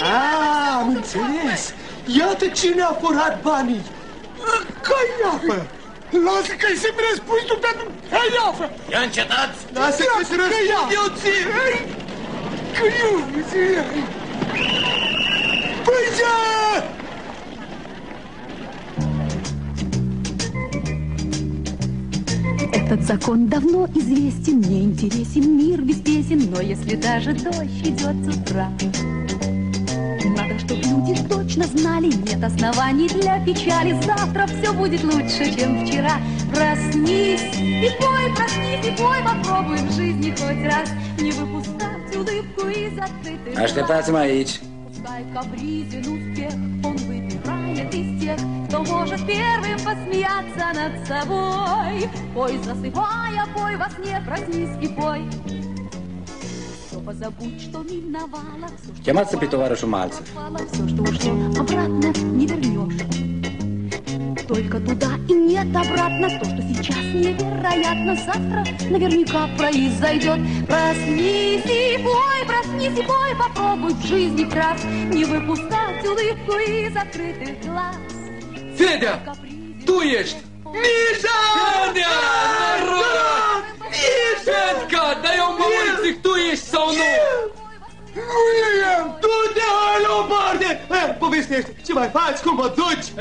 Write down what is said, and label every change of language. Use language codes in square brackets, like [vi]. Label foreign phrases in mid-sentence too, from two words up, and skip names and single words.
[ro] Am înțeles! Iată cine a furat banii! Caiafă! Lasă că-i să-mi răspunzi tu pentru caiafă! Ia încetați! Lasă că-ți răspund eu ție! Că eu ție! Păi-ja! [ru] Этот закон давно известен, мне интересен мир без песен, но если даже дождь идет с утра, надо, чтобы люди точно знали, нет оснований для печали, завтра все будет лучше, чем вчера. Проснись и пой, попробуй в жизни хоть раз не выпускать улыбку из открытых глаз. [ro] Așteptați-mă aici. [ru] Пускай капризен успех, он выбирает из тех, кто может первым посмеяться над собой. Пой, засыпая, пой во сне, проснись и пой. Все позабудь, что миновало, все, что [ro] Chemați-o pe tovarășul Malțăv. [ru] все, что ушло, обратно не вернешь. только туда и нет обратно. То, что сейчас невероятно, завтра наверняка произойдет. Проснись и пой, попробуй в жизни раз не выпускать улыбку из закрытых глаз. [ro] Fedea, tu ești! Misha! Fedea! Noroc! Fedca, dar eu mă mulțig, tu ești sau nu? Nu e! Du-te, alo, parte! Povestește, ce mai faci, cum mă duci?